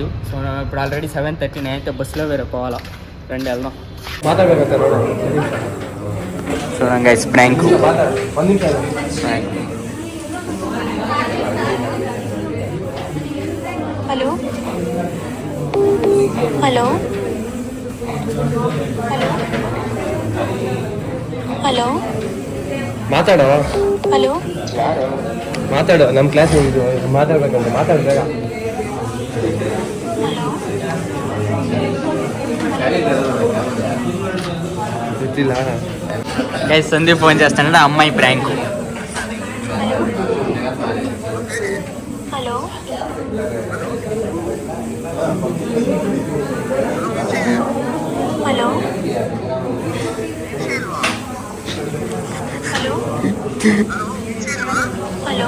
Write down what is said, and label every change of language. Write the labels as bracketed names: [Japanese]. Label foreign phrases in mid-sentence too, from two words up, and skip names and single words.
[Telugu] సో ఇప్పుడు ఆల్రెడీ 7:30. నేనైతే బస్సులో వేరే పోవాలా. రండి వెళ్దాం. చూడండి గైస్, ప్రాంక్. [English] hello hello ಹಲೋ [Kannada] ಮಾತಾಡೋ. ಹಲೋ ಮಾತಾಡು, ನಮ್ಮ ಕ್ಲಾಸ್ ಮಾತಾಡ್ಬೇಕಂತ ಮಾತಾಡ್ಬೇಡ. ಗೊತ್ತಿಲ್ಲ [Telugu] గైస్, సందీప్ ఫోన్ చేస్తానంటే అమ్మాయి ప్రాంక్. [English] hello hello hello hello